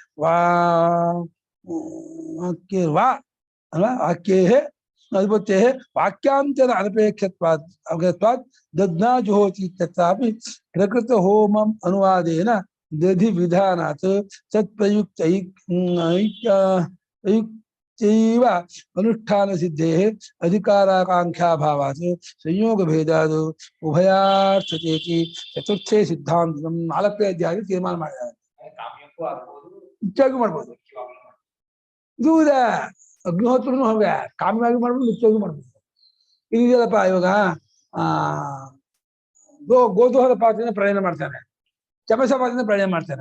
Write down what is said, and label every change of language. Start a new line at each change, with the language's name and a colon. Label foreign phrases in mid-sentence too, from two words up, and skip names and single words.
Sanskrit: ವಾ ವಾಕ್ಯೇ ಅಧಿಪತ್ತೇ ವಾಕ್ಯಾಂತರ ಅನಪೇಕ್ಷತ್ವಾತ್ ದಧ್ನಾ ಜುಹೋತಿ ತಥಾಪಿ ಪ್ರಕೃತ ಹೋಮಂ ಅನುವಾದೇನ ದಧಿ ವಿಧಾನಾತ್ ತತ್ಪ್ರಯುಕ್ತೈವ ಅನುಷ್ಠಾನ ಸಿದ್ಧೇ ಅಧಿಕಾರಾಕಾಂಕ್ಷಾಭಾವಾತ್ ಸಂಯೋಗ ಭೇದಾದ್ ಉಭಯಾರ್ಥತೇತಿ ಚತುರ್ಥೇ ಸಿದ್ಧಾಂತಂ
Kannada: 4ನೇ ಅಧ್ಯಾಯ ತೀರ್ಮಾನ ಮಾಡಿದ್ದಾರೆ. ಹೆಚ್ಚಾಗಿ ಮಾಡ್ಬೋದು. ಇದು ಅಗ್ನಿಹೋತ್ರನು ಹಾಗೆ ಕಾಮ್ಯವಾಗಿ ಮಾಡ್ಬೋದು, ನಿತ್ಯವಾಗಿ ಮಾಡ್ಬೋದು. ಇದೆಯಲ್ಲಪ್ಪ ಇವಾಗ ಗೋದೋಹದ ಪಾತ್ರೆಯನ್ನು ಪ್ರಯಾಣ ಮಾಡ್ತಾನೆ, ಚಮಸ ಪಾತ್ರೆಯನ್ನು ಪ್ರಯಾಣ ಮಾಡ್ತಾನೆ.